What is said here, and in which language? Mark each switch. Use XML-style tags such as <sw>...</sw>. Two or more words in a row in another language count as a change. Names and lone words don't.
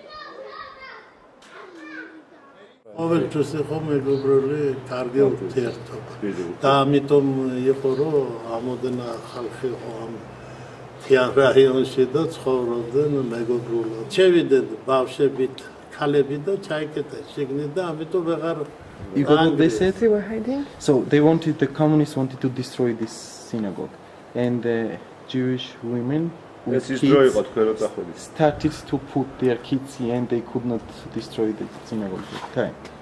<ka>ყოველთვის იყო მეგობრული კარგი ურთიერთობა და ამიტომ იყო რომ ამოდენა ხალხი იყო ამ თიან რაიონში და ცხოვრობდნენ მეგობრულად შევიდნენ ბავშვებით ქალები და ჩაიკეტეს შიგნით და ამიტომ ვეღარ</ka> <en>You got what they said they were hiding? So the communists wanted to destroy this synagogue and the Jewish women with kids started to put their kids here and they could not destroy the synagogue at the time.</en>